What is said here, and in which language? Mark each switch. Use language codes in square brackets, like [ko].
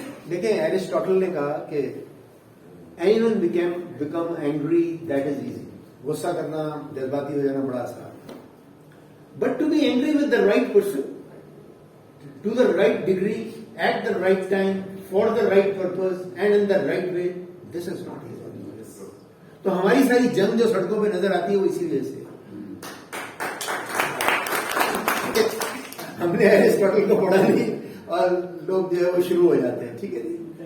[ur] دیکھیں, ایرسٹاٹل نے کہا کہ [en] anyone become angry that is easy. [ur] غصہ کرنا, جذباتی ہو جانا بڑا آسان. [en] But to be angry with the right person, to the right degree, at the right time, for the right purpose, and in the right way, this is not easy. [ur] تو ہماری ساری جنگ جو سڑکوں پہ نظر آتی ہے وہ اسی وجہ سے. ہم نے ایرسٹاٹل کو پڑھا نہیں اور لوگ جو ہے وہ شروع ہو جاتے ہیں. ٹھیک ہے جی.